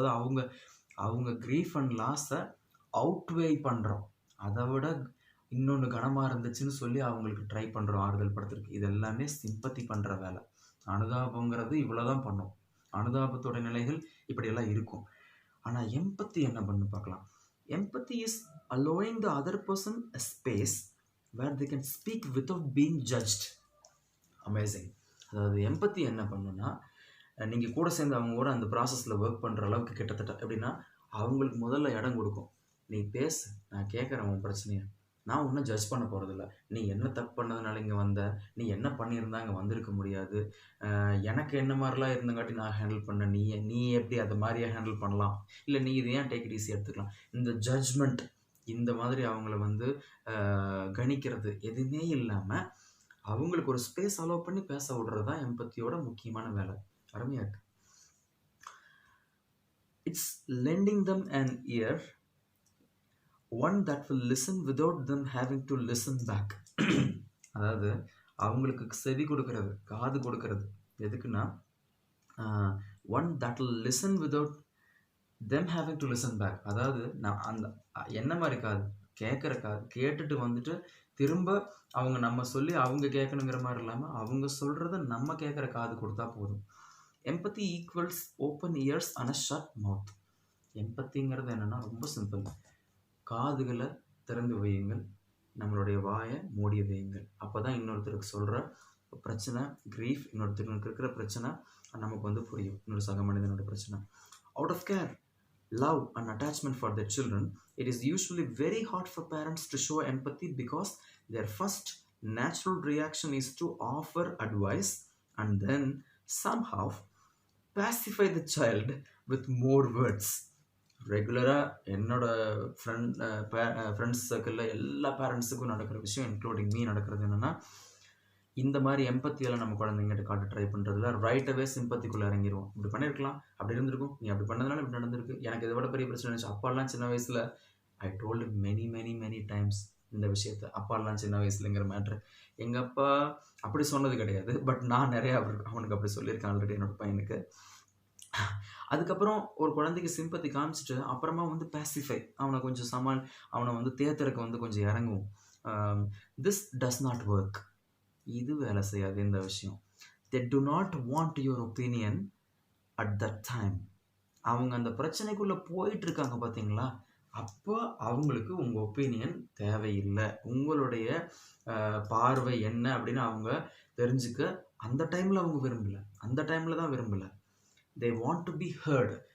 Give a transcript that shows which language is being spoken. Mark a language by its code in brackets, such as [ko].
[ta] அதாவது அவங்க grief and லாஸை அவுட்வே பண்ணுறோம், அதை விட இன்னொன்று கனமாக இருந்துச்சுன்னு சொல்லி அவங்களுக்கு ட்ரை பண்ணுறோம் ஆறுதல் படுத்துருக்கு. இது எல்லாமே சிம்பத்தி பண்ணுற வேலை. அனுதாபங்கிறது இவ்வளோ தான் பண்ணும், அனுதாபத்தோட நிலைகள் இப்படியெல்லாம் இருக்கும். ஆனால் எம்பத்தி என்ன பண்ணு பார்க்கலாம். [en] Empathy is allowing the other person a space where they can speak without being judged. Amazing. [ta] அதாவது எம்பத்தி என்ன பண்ணுன்னா, நீங்கள் கூட சேர்ந்து அவங்க கூட அந்த ப்ராசஸில் ஒர்க் பண்ணுற அளவுக்கு கிட்டத்தட்ட எப்படின்னா, அவங்களுக்கு முதல்ல இடம் கொடுக்கும். நீ பேசு, நான் கேட்குறேன் உன் பிரச்சனையை, நான் ஒன்றும் ஜட்ஜ் பண்ண போகிறதில்ல. நீ என்ன தப்பு பண்ணதுனால இங்கே வந்த, நீ என்ன பண்ணியிருந்தா இங்கே வந்திருக்க முடியாது, எனக்கு என்ன மாதிரிலாம் இருந்தங்காட்டி நான் ஹேண்டில் பண்ண, நீ எப்படி அதை மாதிரியே ஹேண்டில் பண்ணலாம், இல்லை நீ இது ஏன் [en] take it easy [ta] எடுத்துக்கலாம். இந்த ஜட்ஜ்மெண்ட், இந்த மாதிரி அவங்கள வந்து கணிக்கிறது எதுவுமே இல்லாமல் அவங்களுக்கு ஒரு ஸ்பேஸ் அலோவ் பண்ணி பேச விடுறது தான் எம்பத்தியோட முக்கியமான வேலை. அருமையாக இருக்கு. [en] It's lending them an ear, one that will listen without them having to listen back. [ta] அதாவது அவங்களுக்கு செவி கொடுக்கறது, காது கொடுக்கறது எதுக்குன்னா, [en] one that will listen without them having to listen back. [ta] அதாவது நான் அந்த என்ன மாதிரி காது, கேட்குற காது, கேட்டுட்டு வந்துட்டு திரும்ப அவங்க நம்ம சொல்லி அவங்க கேட்கணுங்கிற மாதிரி இல்லாமல் அவங்க சொல்கிறத நம்ம கேட்குற காது கொடுத்தா போதும். [en] Empathy equals open ears and a shut mouth. [ta] எம்பத்திங்கிறது என்னென்னா ரொம்ப சிம்பிள். காதுகளை திறந்து வையுங்கள், நம்மளுடைய வாயை மூடி வையுங்கள். அப்போ தான் இன்னொருத்தருக்கு சொல்கிற பிரச்சனை, கிரீஃப், இன்னொருத்தருக்கு இருக்கிற பிரச்சனை நமக்கு வந்து புரியும், இன்னொரு சக மனிதனோட பிரச்சனை. [en] Out of care, love and attachment for their children, it is usually very hard for parents to show empathy because their first natural reaction is to offer advice and then somehow pacify the child with more words. [ta] ரெகுலராக என்னோட friends சர்க்கிளில் எல்லா பேரண்ட்ஸுக்கும் நடக்கிற விஷயம், including me, நடக்கிறது என்னென்னா, இந்த மாதிரி எம்பத்தியெல்லாம் நம்ம குழந்தைங்கிட்ட காட்ட ட்ரை பண்ணுறதுல ரைட்டாகவே சிம்பத்திக்குள்ளே இறங்கிடுவோம். இப்படி பண்ணியிருக்கலாம், அப்படி இருந்திருக்கும், நீ அப்படி பண்ணதுனால இப்படி நடந்திருக்கு, எனக்கு இதை விட பெரிய பிரச்சனை இருந்துச்சு. அப்பாலாம் சின்ன வயசில் [en] I told many times [ta] இந்த விஷயத்தை. அப்பாலாம் சின்ன வயசுலங்கிற மேட்ரு எங்கள் அப்பா அப்படி சொன்னது கிடையாது, பட் நான் நிறையா அவனுக்கு அப்படி சொல்லியிருக்கேன் ஆல்ரெடி என்னோடய பையனுக்கு. அதுக்கப்புறம் ஒரு குழந்தைக்கு சிம்பத்தி காமிச்சிட்டு அப்புறமா வந்து பேசிஃபை, அவனை கொஞ்சம் அவனை வந்து தேத்தருக்கு வந்து கொஞ்சம் இறங்குவோம். [en] This does not work. [ta] இது வேலை செய்யாது இந்த விஷயம். [en] they do not want your opinion at that time. [ta] அவங்க அந்த பிரச்சனைக்குள்ளே போயிட்டு இருக்காங்க பார்த்தீங்களா, அப்போ அவங்களுக்கு உங்கள் ஒப்பீனியன் தேவையில்லை. உங்களுடைய பார்வை என்ன அப்படின்னு அவங்க தெரிஞ்சுக்க அந்த டைமில் அவங்க விரும்பலை, அந்த டைமில் தான் விரும்பலை. [en] they want to be heard.